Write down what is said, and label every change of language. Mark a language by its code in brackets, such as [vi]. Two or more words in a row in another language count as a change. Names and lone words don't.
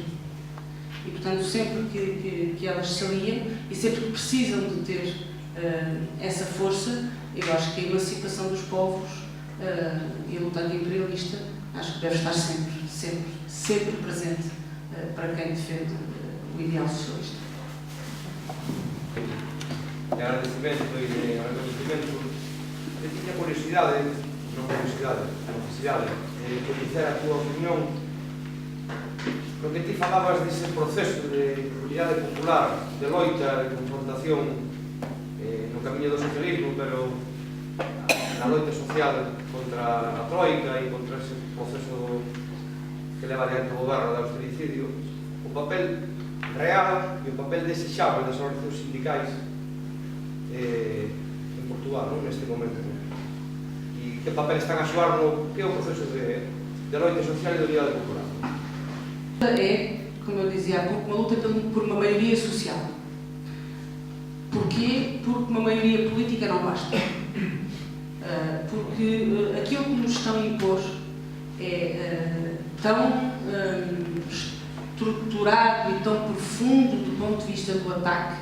[pt] E, portanto, sempre que elas se aliam e sempre que precisam de ter essa força, eu acho que a emancipação dos povos e a luta anti-imperialista, acho que deve estar sempre presente para quem defende o ideal socialista. De agradecimento e de reconhecimento. Eu tinha curiosidade, [gl] de coñecer a túa opinión, porque ti falabas dese proceso de unidade popular, de loita, de confrontación no camiño do socialismo, pero na loita social contra a Troika e contra ese proceso que leva adiante o goberno de austericidio, o papel real e o papel desexable das organizacións sindicais en Portugal, non? Neste momento. E que papel están a xogar no que é o proceso de loita social e de unidade popular? [pt] É, como eu dizia há pouco, uma luta por uma maioria social. Porquê? Porque uma maioria política não basta. Porque aquilo que nos estão a impor é tão estruturado e tão profundo do ponto de vista do ataque